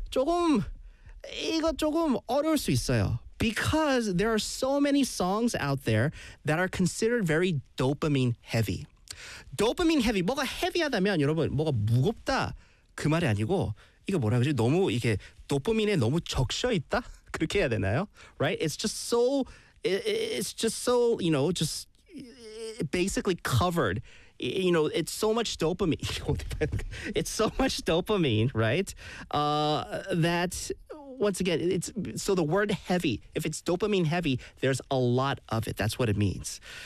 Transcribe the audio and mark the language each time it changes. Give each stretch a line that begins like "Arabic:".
Korean: 조금, 이거 조금 어려울 수 있어요.
English: Because there are so many songs out there that are considered very dopamine heavy. Dopamine heavy,
Korean: 뭐가 heavy하다면 여러분 뭐가 무겁다 그 말이 아니고 이거 뭐라 그러지? 너무 이게 도파민에 너무 적셔 있다 그렇게 해야 되나요?
English: Right? It's just so you know just basically covered. You know, it's so much dopamine. It's so much dopamine, right? That. Once again, it's so the word heavy, if it's dopamine heavy, there's a lot of it. That's what it means.